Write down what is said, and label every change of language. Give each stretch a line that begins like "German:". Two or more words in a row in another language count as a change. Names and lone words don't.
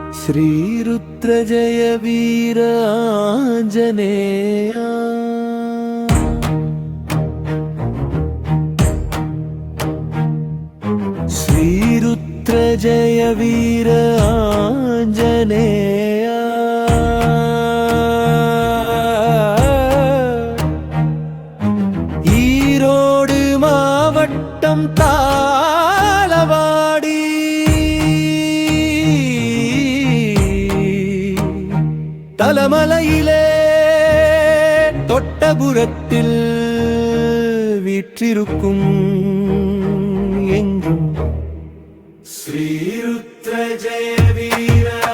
Sanskrit: श्रीरुद्र जय वीर आंजनेया श्रीरुद्र जय वीर आंजनेया
Tamil: ஈரோடு மாவட்டம் தாளவாடி தலமலையிலே தொட்டபுரத்தில் வீற்றிருக்கும் எங்கும்
Sanskrit: श्रीरुद्र जय वीर